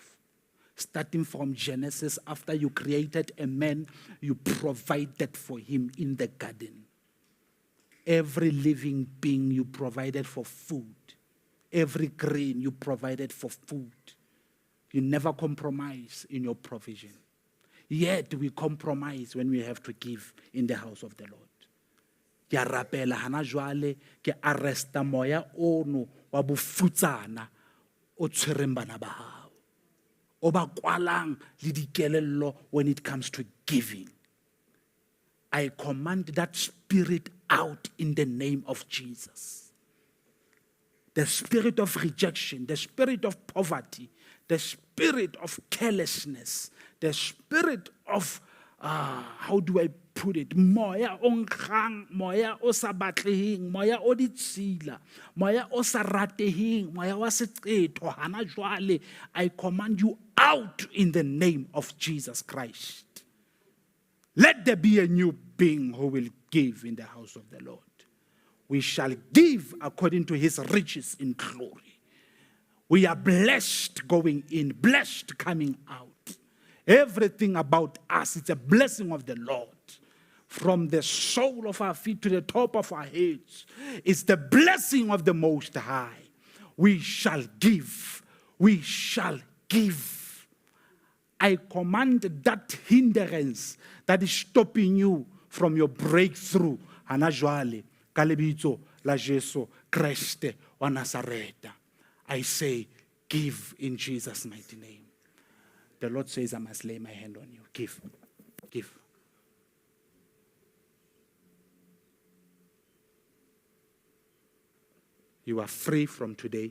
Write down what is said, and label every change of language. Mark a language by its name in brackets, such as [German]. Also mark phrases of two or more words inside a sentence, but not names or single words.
[English] Starting from Genesis, after you created a man, you provided for him in the garden. Every living being you provided for food. Every grain you provided for food. You never compromise in your provision. Yet we compromise when we have to give in the house of the Lord. [Southern Sotho] Ke rapela hana jwale ke arresta moya ono wa bofutsana o tshwereng bana ba hao. O ba kwalang le dikelello [English] when it comes to giving. I command that spirit out in the name of Jesus. The spirit of rejection, the spirit of poverty, the spirit of carelessness, the spirit of, how do I put it? [Southern Sotho] Moya onkrang, moya o sa batleheng, moya o ditshila, moya o sa rateheng, moya wa setqetho hana jwale. [English] I command you out in the name of Jesus Christ. Let there be a new being who will give in the house of the Lord. We shall give according to his riches in glory. We are blessed going in, blessed coming out. Everything about us, it's a blessing of the Lord. From the sole of our feet to the top of our heads, it's the blessing of the Most High. We shall give. We shall give. I command that hindrance that is stopping you from your breakthrough. [Southern Sotho] hana jwale ka lebitso la Jesu Kriste wa Nazareta. [English] I say, give in Jesus' mighty name. The Lord says, I must lay my hand on you. Give. Give. You are free from today.